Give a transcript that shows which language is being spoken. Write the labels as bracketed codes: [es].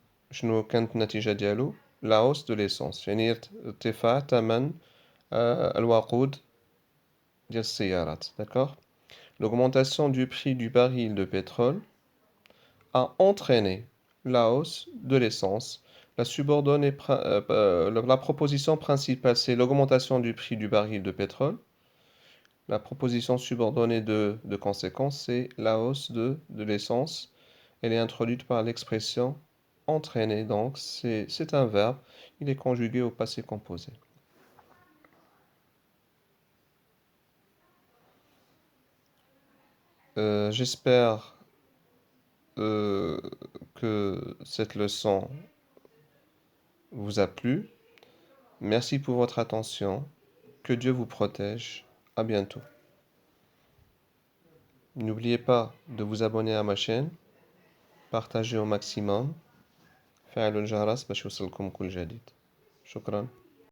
[ar] شنو كانت النتيجة ديالو؟ [fr] la hausse de l'essence, [ar] يعني ارتفاع ثمن الوقود ديال السيارات, d'accord? [fr] L'augmentation du prix du baril de pétrole a entraîné la hausse de l'essence. La proposition principale, c'est l'augmentation du prix du baril de pétrole. La proposition subordonnée de conséquence, c'est la hausse de l'essence. Elle est introduite par l'expression entraîner. Donc, c'est un verbe. Il est conjugué au passé composé. J'espère que cette leçon vous a plu. Merci pour votre attention. Que Dieu vous protège. À bientôt. N'oubliez pas de vous abonner à ma chaîne. Partagez au maximum. [ar] فعلوا الجرس باش يوصلكم كل جديد. شكرا.